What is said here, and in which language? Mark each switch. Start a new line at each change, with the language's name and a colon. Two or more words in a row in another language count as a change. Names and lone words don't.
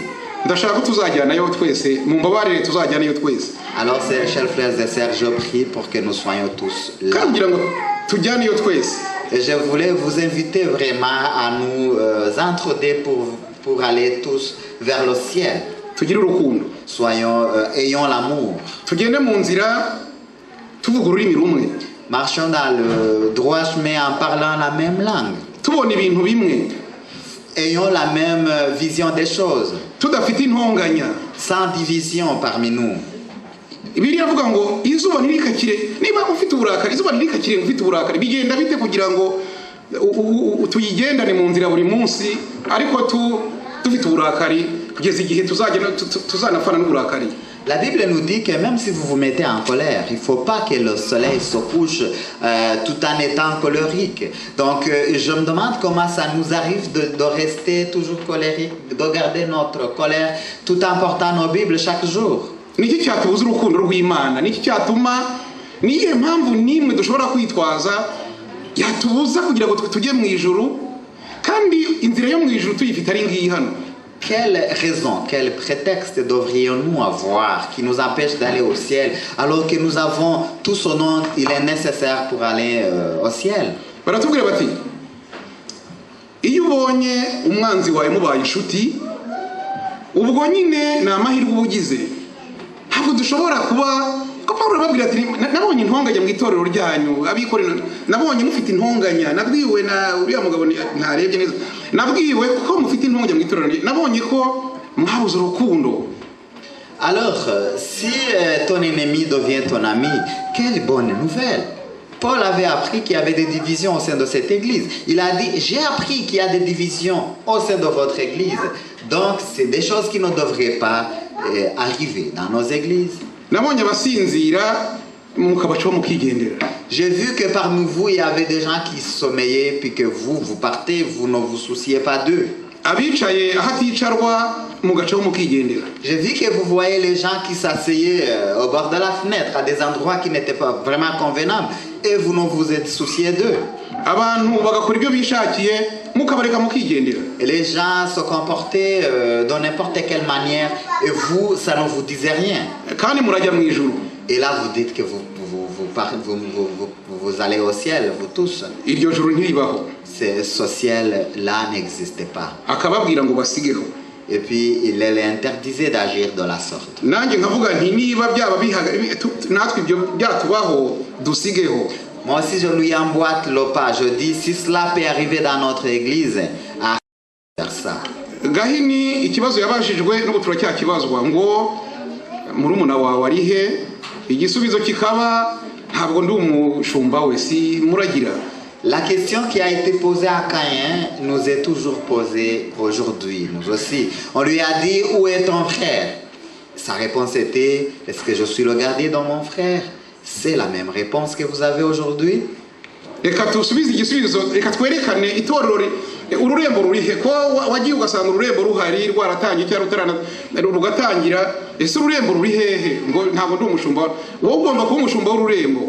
Kinyarwanda: ndashaka tuzajyanayo twese mumbabarire tuzajyanayo twese.
French: Alors chers frères et sœurs, je prie pour que nous soyons tous là.
Kinyarwanda: Kangira ngo tujyaneyo twese.
French: Et je voulais vous inviter vraiment à nous entraider pour aller tous vers le ciel.
Kinyarwanda: Tugire urukundo.
French: Ayons l'amour.
Kinyarwanda: Tugende mu nzira tuvuga ururimi rumwe.
French: Marchons dans le droit chemin en parlant la même langue.
Kinyarwanda: Tubona ibintu bimwe.
French: Ayons la même vision des choses.
Kinyarwanda: Tudafite intonganya.
French: Sans division parmi nous.
Kinyarwanda: Bibiliya avuga ngo izuba ntirikakire niba ufite uburakari izuba ntirikakire ufite uburakari bigenda bite kugira ngo tuyigendane mu nzira buri munsi ariko dufite uburakari kugeza igihe tuzanafana n'uburakari.
French: La Bible nous dit que même si vous vous mettez en colère, il ne faut pas que le soleil se couche tout en étant colérique. Donc je me demande comment ça nous arrive de rester toujours colérique, de garder notre colère tout en portant nos Bibles chaque jour.
Kinyarwanda: Niki cyatubuza urukundo rw'Imana niki cyatuma niye mpamvu nimwe dushobora kwitwaza yatubuza kugira ngo tujye mu ijuru kandi inzira yo mu ijuru tuyifite ari ngiyi hano.
French: Quelle raison, quel prétexte devrions-nous avoir qui nous empêche d'aller au ciel alors que nous avons tout ce dont il est nécessaire pour aller au ciel?
Kinyarwanda: Baratubwira bati iyo ubonye umwanzi wawe mubaye inshuti ubwo nyine ni amahirwe ubugize ntabwo dushobora kuba ko Pawulo babwira ati nabonye intonganya mu itorero ryanyu abikorera nabonye mufite intonganya nabwiwe na uriya mugabo ntarebye neza nabwiwe ko mufite intonganya mu itorero nabonye ko mwabuze urukundo.
French: Alors si ton ennemi devient ton ami, quelle bonne nouvelle. Paul avait appris qu'il y avait des divisions au sein de cette église. Il a dit, j'ai appris qu'il y a des divisions au sein de votre église. Donc c'est des choses qui ne devraient pas arriver dans nos églises.
Kinyarwanda: Nabonye abasinzira mukabacaho mukigendera.
French: J'ai vu que parmi vous, il y avait des gens qui sommeillaient, puis que vous partez, vous ne vous souciez pas d'eux.
Kinyarwanda: Abicaye ahaticarwa mugacaho mukigendera.
French: J'ai vu que vous voyez les gens qui s'asseyaient au bord de la fenêtre, à des endroits qui n'étaient pas vraiment convenables, et vous ne vous êtes soucié d'eux.
Kinyarwanda: Abantu bagakora ibyo bishakiye mukabareka mukigendera.
French: Et les gens se comportaient de n'importe quelle manière, et vous, ça ne vous disait rien.
Kinyarwanda: Kandi murajya mu ijuru.
French: Et là, vous dites que vous allez au ciel, vous tous.
Kinyarwanda: Iryo juru ntiribaho.
French: Ce ciel-là n'existait pas.
Kinyarwanda: Akababwira ngo basigeho.
French: Et puis, il les interdisait d'agir de la sorte.
Kinyarwanda: Nanjye nkavuga nti niba byaba natwe ibyo byatubaho dusigeho.
French: Moi aussi, je lui emboîte le pas. Je dis, si cela peut arriver dans notre église, à faire ça.
Kinyarwanda: Gahini ikibazo yabajijwe n'ubu turacyakibazwa ngo murumuna wawe ari he, igisubizo kikaba ntabwo ndi umushumba we si muragira.
French: La question qui a été posée à Caïn nous est toujours posée aujourd'hui, nous aussi. On lui a dit, où est ton frère? Sa réponse était, est-ce que je suis le gardien de mon frère? C'est la même réponse que vous avez aujourd'hui.
Kinyarwanda: Reka tusubize igisubizo, reka twerekane itorero ururembo rurihe ko wagiye ugasanga ururembo ruhari rwaratangiye cyangwa rugatangira, ese ururembo ruri hehe ngo ntabwo ndi umushumba wowe ugomba kuba umushumba w'ururembo.